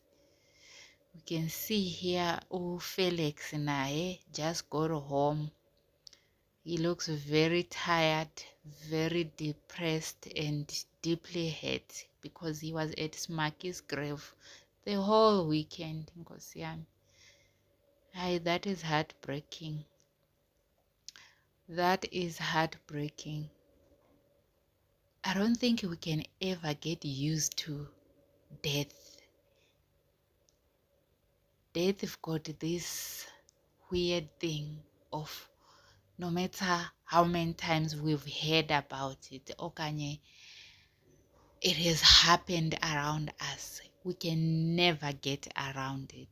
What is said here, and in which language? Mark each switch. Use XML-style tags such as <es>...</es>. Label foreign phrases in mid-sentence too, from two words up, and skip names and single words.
<en>We can see here Felix naye just got home. He looks very tired, very depressed, and deeply hurt because he was at Smaki's grave the whole weekend.</en> <zu>Nkosi yami. Aye,</zu> <en>that is heartbreaking. That is heartbreaking. I don't think we can ever get used to death. Death have got this weird thing of no matter how many times we've heard about it, okanye it has happened around us, we can never get around it.</en>